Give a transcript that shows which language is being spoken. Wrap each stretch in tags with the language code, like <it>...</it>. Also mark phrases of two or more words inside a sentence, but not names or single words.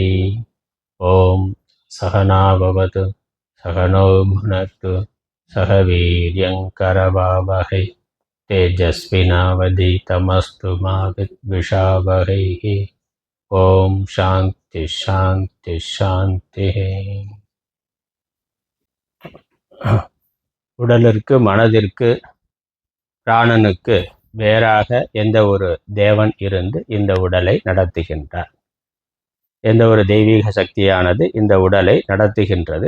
<sa>ॐ सहना भवतु सहनौ भुनक्तु सह वीर्यङ्करवावहै तेजस्विनावधीतमस्तु मा विद्विषावहैः। ॐ शान्ति शान्ति शान्ति.</sa> <ta>உடலிற்கு மனதிற்கு பிராணனுக்கு வேறாக எந்த ஒரு தேவன் இருந்து இந்த உடலை நடத்துகின்றார்? எந்த ஒரு தெய்வீக சக்தியானது இந்த உடலை நடத்துகின்றது?</ta>